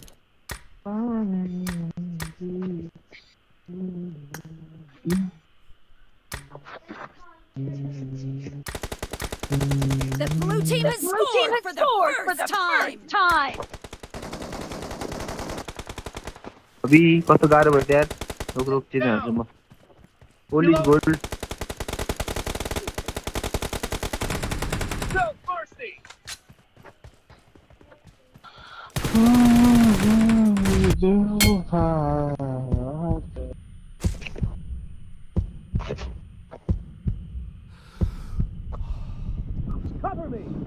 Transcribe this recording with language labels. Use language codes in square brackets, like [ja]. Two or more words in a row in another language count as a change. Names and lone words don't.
[en] The blue team has scored for the first time! [ne] अभी कस्तो गाह्रो भयो यार [hi] रुक रुक [ne] चिने हाल्छु म [en] police gold No mercy! Cover me!